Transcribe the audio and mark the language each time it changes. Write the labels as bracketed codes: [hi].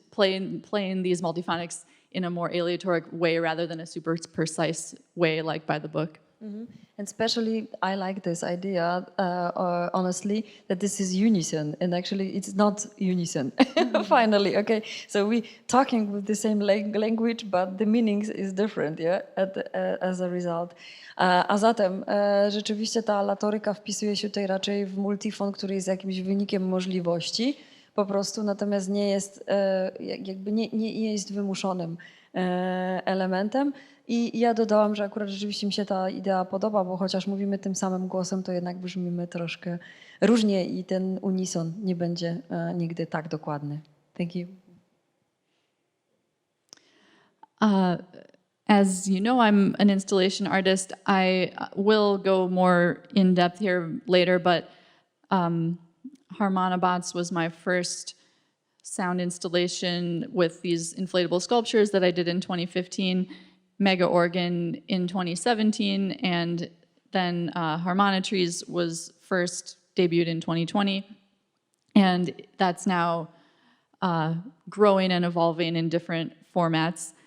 [en] Playing these multiphonics in a more aleatoric way rather than a super precise way like by the book. Mm-hmm. And especially I like this idea, honestly, that this is unison, and actually it's not unison. Finally, okay. So we talking with the same language, but the meaning is different, yeah, as a result. [pl] A zatem rzeczywiście ta alatoryka wpisuje się tutaj raczej w multifon, który jest jakimś wynikiem możliwości po prostu, natomiast nie jest jakby nie jest wymuszonym elementem. I ja dodałam, że akurat rzeczywiście mi się ta idea podoba, bo chociaż mówimy tym samym głosem, to jednak brzmimy troszkę różnie i ten unison nie będzie nigdy tak dokładny. [en] Thank you. As you know, I'm an installation artist. I will go more in depth here later, but Harmonabots was my first sound installation with these inflatable sculptures that I did in 2015, Mega Organ in 2017, and then Harmonitrees was first debuted in 2020, and that's now growing and evolving in different formats.